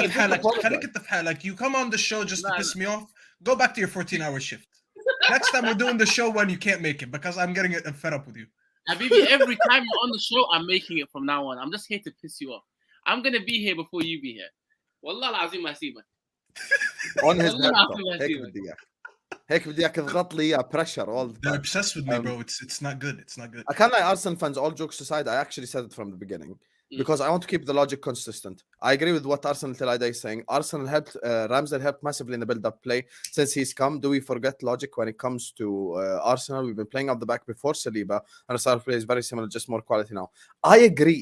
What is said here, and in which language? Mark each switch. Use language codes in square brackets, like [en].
[en] Like you come on the show just to piss me off. Go back to your 14-hour shift. Next time we're doing the show when you can't make it because I'm getting fed up with you. Habibi, every time you're on the show, I'm making it from now on. I'm just here to piss you off. I'm gonna be here before you be here. [ar] Wallah al-azim asiba. [en] On his laptop. [ar] هيك بدي اياك تضغط لي [en] pressure all the time. They're obsessed with me, bro. It's not good. It's not good. I can't lie, Arsenal fans, all jokes aside, I actually said it from the beginning because I want to keep the logic consistent. I agree with what Arsenal Telida is saying. Arsenal helped, Ramsdale helped massively in the build-up play since he's come. Do we forget logic when it comes to Arsenal? We've been playing up the back before Saliba, and our style play is very similar, just more quality now. I agree.